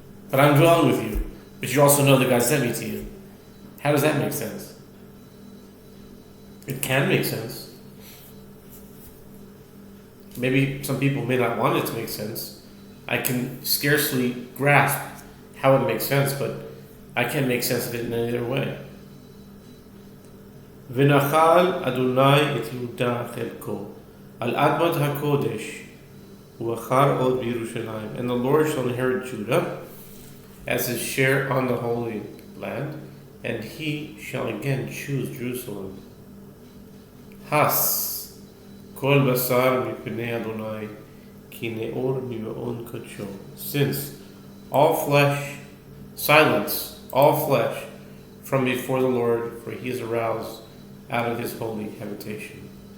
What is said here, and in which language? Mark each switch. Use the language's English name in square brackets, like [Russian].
[English] But I'm dwelling with you, but you also know that God sent me to you. How does that make sense? It can make sense. Maybe some people may not want it to make sense. I can scarcely grasp how it makes sense, but I can't make sense of it in any other way. [Hebrew] ונחל אדוני את יהודה חלקו על אדמת הקודש ובחר עוד בירושלים. [English] And the Lord shall inherit Judah as his share on the Holy Land, and he shall again choose Jerusalem. [Hebrew] Has כל בשר מפני אדוני כי נאור ממעון קדשו. [English] Since all flesh, silence all flesh from before the Lord, for he is aroused out of his holy habitation.